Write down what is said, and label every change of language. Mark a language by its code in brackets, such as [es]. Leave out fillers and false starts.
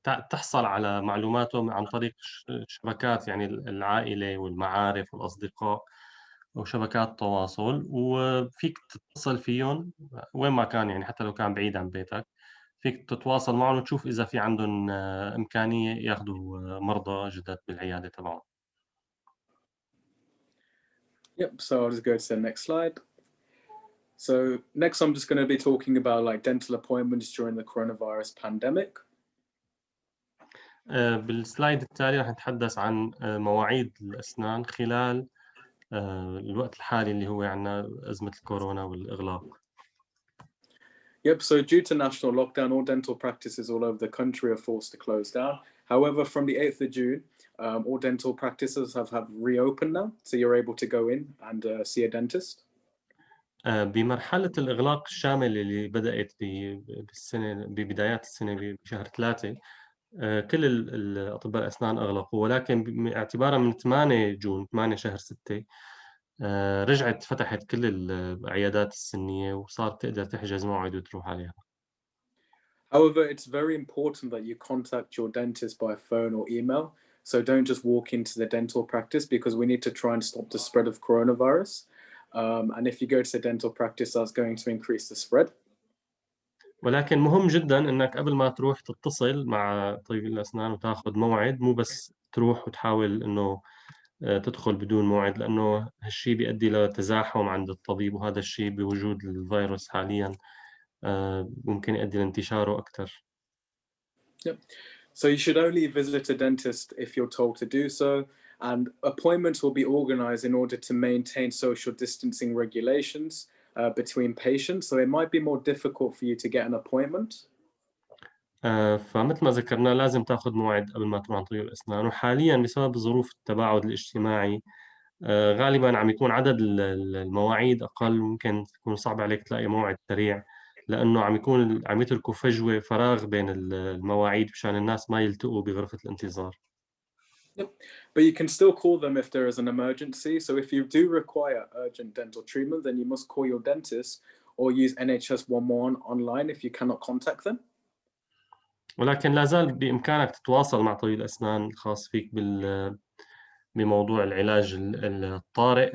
[ar] تحصل على معلوماته عن طريق شبكات، يعني العائلة والمعارف والأصدقاء وشبكات تواصل، وفيك تتصل فيهم وين ما كان، يعني حتى لو كان بعيد عن بيتك فيك تتواصل معهم وتشوف إذا في عندهم إمكانية ياخدوا مرضى جدد بالعيادة تبعهم. [en] Yep, so I'll just go to the next slide. So next I'm just going to be talking about like dental appointments during the coronavirus pandemic. [ar] بالسلايد التالي راح نتحدث عن مواعيد الأسنان خلال الوقت الحالي اللي هو عنا أزمة الكورونا والإغلاق. [en] Yep, so due to national lockdown, all dental practices all over the country are forced to close down. However, from the 8th of June, all dental practices have reopened now, so you're able to go in and see a dentist. [ar] بمرحلة الإغلاق الشامل اللي بدأت ببدايات السنة بشهر 3، كل الأطباء الأسنان أغلقوا، ولكن اعتبارا من 8 جون 8 شهر 6 رجعت فتحت كل العيادات السنية وصارت تقدر تحجز موعد وتروح عليها. [en] However, it's very important that you contact your dentist by phone or email. So don't just walk into the dental practice because we need to try and stop the spread of coronavirus. And if you go to the dental practice, that's going to increase the spread. [ar] ولكن مهم جدا انك قبل ما تروح تتصل مع طبيب الاسنان وتاخذ موعد، مو بس تروح وتحاول انه تدخل بدون موعد، لانه هالشيء بيؤدي لتزاحم عند الطبيب، وهذا الشيء بوجود الفيروس حاليا ممكن يؤدي لانتشاره اكثر. [en] Yep. So you should only visit a dentist if you're told to do so, and appointments will be organized in order to maintain social distancing regulations between patients. So it might be more difficult for you to get an appointment. [ar] فمثل ما ذكرنا لازم تاخذ موعد قبل ما تروح عند طبيب الاسنان، وحاليا بسبب ظروف التباعد الاجتماعي غالبا عم يكون عدد المواعيد اقل، ممكن تكون صعب عليك تلاقي موعد سريع، لانه عم يتركوا فجوه فراغ بين المواعيد مشان الناس ما يلتقوا بغرفه الانتظار. [en] Yep. But you can still call them if there is an emergency. So if you do require urgent dental treatment, then you must call your dentist or use NHS 111 online if you cannot contact them. [ar] ولكن لا زال بامكانك تتواصل مع طبيب الاسنان الخاص فيك بموضوع العلاج الطارئ.